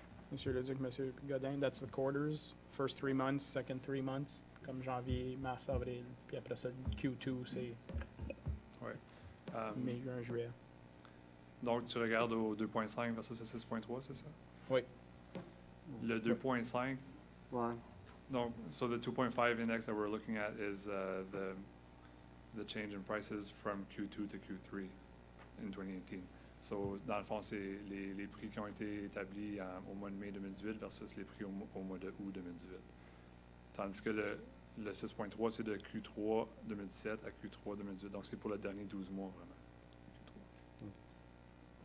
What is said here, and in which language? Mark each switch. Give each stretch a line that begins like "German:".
English: Monsieur Leduc, Monsieur Godin, that's the quarters, first 3 months, second 3 months,
French: comme janvier, mars, avril, puis après ça, Q2, c'est Ouais. mai, juin, juillet. Donc, tu regardes au 2.5 versus le 6.3, c'est ça? Oui. Le 2.5, Ouais.
English: donc, so the 2.5 index that we're looking at is the change in prices from Q2 to Q3 in 2018.
French: So, dans le fond, c'est les prix qui ont été établis au mois de mai 2018 versus les prix au mois de août 2018. Tandis que le 6.3, c'est de Q3 2017 à Q3 2018. Donc, c'est pour le dernier 12 mois, vraiment.